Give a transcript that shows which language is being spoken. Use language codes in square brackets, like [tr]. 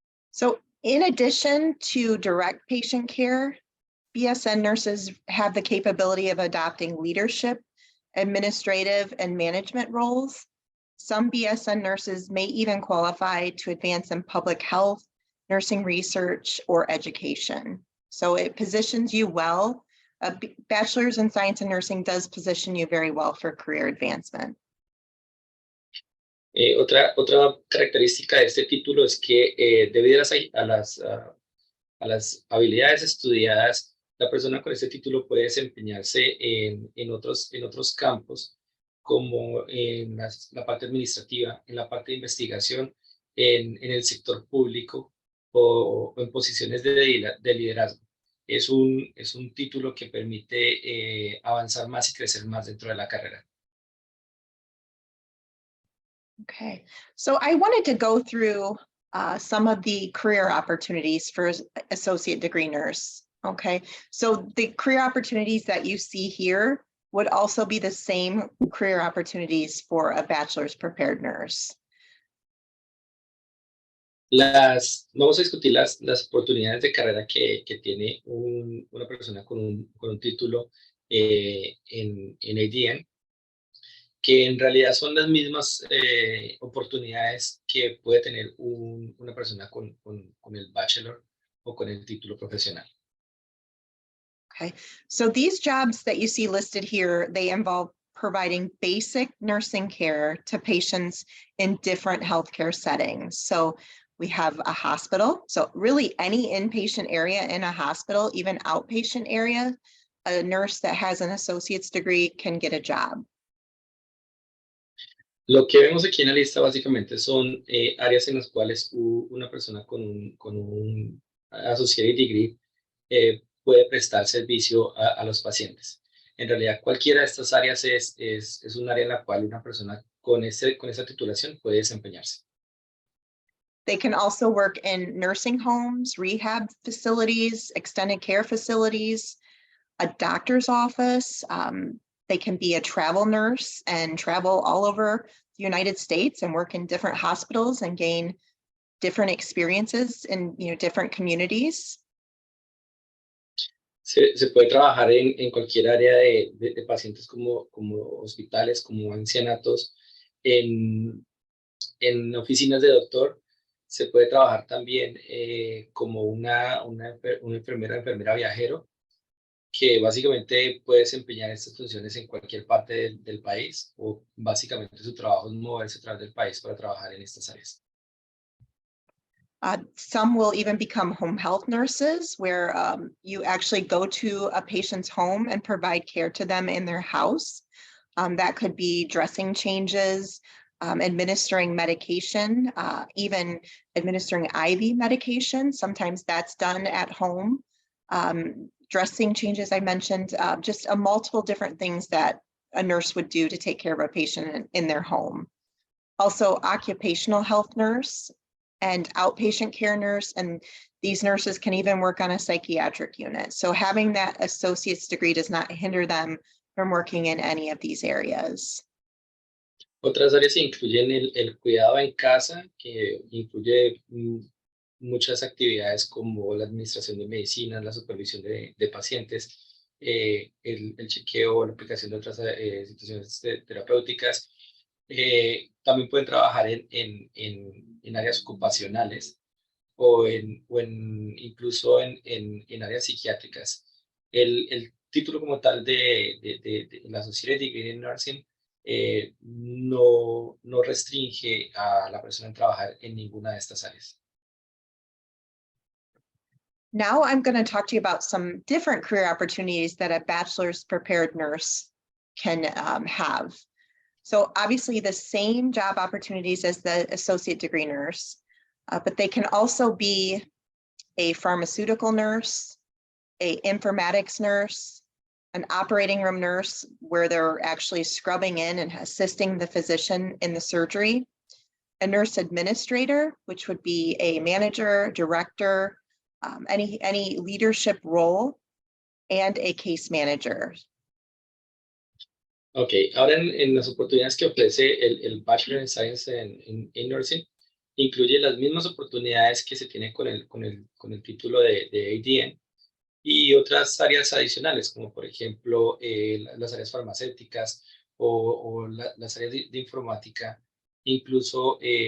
[en] So in addition to direct patient care, BSN nurses have the capability of adopting leadership, administrative, and management roles. Some BSN nurses may even qualify to advance in public health, nursing research, or education. So it positions you well. A bachelor's in science and nursing does position you very well for career advancement. [es] Otra característica de este título es que debido a las habilidades estudiadas, la persona con este título puede desempeñarse en otros campos, como en la parte administrativa, en la parte de investigación, en el sector público o en posiciones de liderazgo. Es un título que permite avanzar más y crecer más dentro de la carrera. [en] Okay, so I wanted to go through some of the career opportunities for associate degree nurse. Okay, so the career opportunities that you see here would also be the same career opportunities for a bachelor's prepared nurse. [es] Vamos a discutir las oportunidades de carrera que tiene una persona con un título en ADN, que en realidad son las mismas oportunidades que puede tener una persona con el bachelor o con el título profesional. [en] Okay, so these jobs that you see listed here, they involve providing basic nursing care to patients in different healthcare settings. So we have a hospital, so really any inpatient area in a hospital, even outpatient area, a nurse that has an associate's degree can get a job. [es] Lo que vemos aquí en la lista básicamente son áreas en las cuales una persona con un associate degree puede prestar servicio a los pacientes. En realidad, cualquiera de estas áreas es un área en la cual una persona con esa titulación puede desempeñarse. [en] They can also work in nursing homes, rehab facilities, extended care facilities, a doctor's office. They can be a travel nurse and travel all over the United States and work in different hospitals and gain different experiences in different communities. [es] Se puede trabajar en cualquier área de pacientes como hospitales, como ancianatos, en oficinas de doctor. Se puede trabajar también como una enfermera viajero, que básicamente puede desempeñar estas funciones en cualquier parte del país, o básicamente su trabajo es moverse a través del país para trabajar en estas áreas. [en] Some will even become home health nurses, where you actually go to a patient's home and provide care to them in their house. That could be dressing changes, administering medication, even administering IV medication. Sometimes that's done at home. Dressing changes, I mentioned, just multiple different things that a nurse would do to take care of a patient in their home. Also, occupational health nurse and outpatient care nurse, and these nurses can even work on a psychiatric unit. So having that associate's degree does not hinder them from working in any of these areas. [es] Otras áreas incluyen el cuidado en casa, que incluye muchas actividades como la administración de medicinas, la supervisión de pacientes, el chequeo, la aplicación de otras situaciones terapéuticas. También pueden trabajar en áreas ocupacionales o incluso en áreas psiquiátricas. El título como tal de la Associate Degree in Nursing no restringe a la persona en trabajar en ninguna de estas áreas. [en] Now I'm going to talk to you about some different career opportunities that a bachelor's prepared nurse can have. So obviously the same job opportunities as the associate degree nurse, but they can also be a pharmaceutical nurse, an informatics nurse, an operating room nurse where they're actually scrubbing in and assisting the physician in the surgery, a nurse administrator, which would be a manager, director, any leadership role, and a case manager. [es] Ok, ahora en las oportunidades que ofrece el Bachelor in Science in Nursing, incluye las mismas oportunidades que se tiene con el título de ADN y otras áreas adicionales, como por ejemplo las áreas farmacéuticas o las áreas de informática, incluso